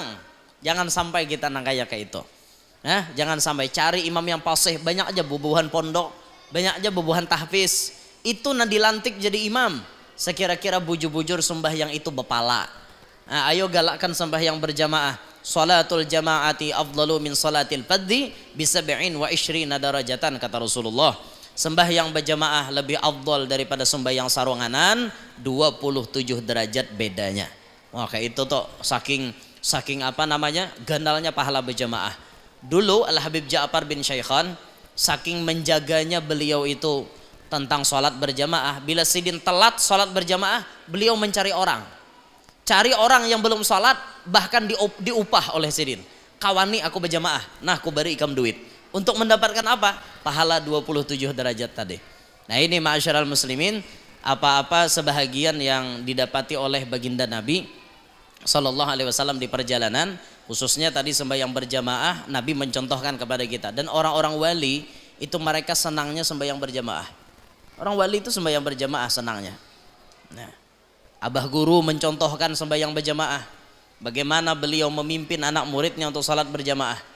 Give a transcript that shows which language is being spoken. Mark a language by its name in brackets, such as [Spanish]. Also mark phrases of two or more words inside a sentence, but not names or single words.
[Banjar] Jangan sampai kita nang kayak itu. Jangan sampai cari imam yang fasih, banyak aja bubuhan pondok, banyak aja bubuhan tahfiz. Itu nanti dilantik jadi imam. Sekira-kira bujur-bujur sembahyang itu bepala. Ayo galakkan sembahyang berjamaah. [Arabic] صلاة الجماعة أفضل من صلاة الفذ ب27 درجة [Banjar] kata Rasulullah. Sembahyang berjamaah lebih afdal daripada sembahyang sarunganan, 27 derajat bedanya. Wah kayak itu tuh saking apa namanya gandalnya pahala berjamaah. Dulu Al Habib Ja'far bin Syaikhan saking menjaganya beliau itu tentang sholat berjamaah. Bila sidin telat sholat berjamaah, beliau mencari orang. Cari orang yang belum sholat, bahkan diupah oleh sidin. Kawani aku berjamaah, nah aku beri ikam duit. Untuk mendapatkan apa? Pahala 27 derajat tadi. Nah ini [Arabic] معاشر المسلمين, [Banjar] apa-apa sebahagian yang didapati oleh baginda Nabi [Arabic] صلى الله عليه وسلم [Banjar] di perjalanan, khususnya tadi sembahyang berjamaah, Nabi mencontohkan kepada kita. Dan orang-orang wali itu mereka senangnya sembahyang berjamaah. Orang wali itu sembahyang berjamaah senangnya. Nah, Abah Guru mencontohkan sembahyang berjamaah. Bagaimana beliau memimpin anak muridnya untuk salat berjamaah.